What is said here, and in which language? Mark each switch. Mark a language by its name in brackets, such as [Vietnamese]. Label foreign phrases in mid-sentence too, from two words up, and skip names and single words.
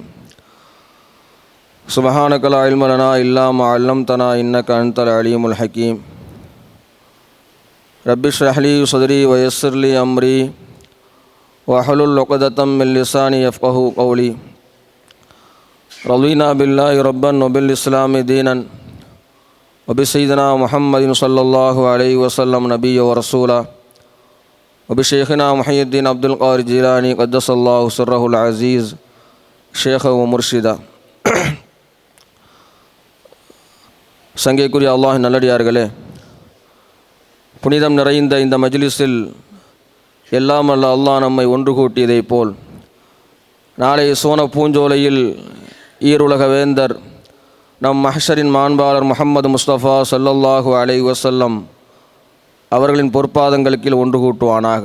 [Arabic] سبحانك لا علم لنا إلا ما علمتنا إنك أنت العليم الحكيم. رب اشرح لي صدري ويسر لي أمري واحلل عقدة من لساني يفقهوا قولي. رضينا بالله ربا وبالإسلام دينا وبسيدنا محمد صلى الله عليه وسلم نبيا ورسولا وبشيخنا محي الدين عبد القادر الجيلاني قدس الله سره العزيز شيخا ومرشدا. [Tamil] சங்கைக்குரிய அல்லாஹ்வின் நல்லடியார்களே, புனிதம் நிறைந்த இந்த மஜ்லிஸில் எல்லாம் அல்ல அல்லாஹ் நம்மை ஒன்று கூட்டியதைப் போல் நாளை சோன பூஞ்சோலையில் ஈருலக வேந்தர் நம் மஹ்ஷரின் மாண்பாளர் முஹம்மது முஸ்தபா [Arabic] صلى الله عليه وسلم [Tamil] அவர்களின் பொற்பாதங்களுக்கு ஒன்று கூட்டுவானாக.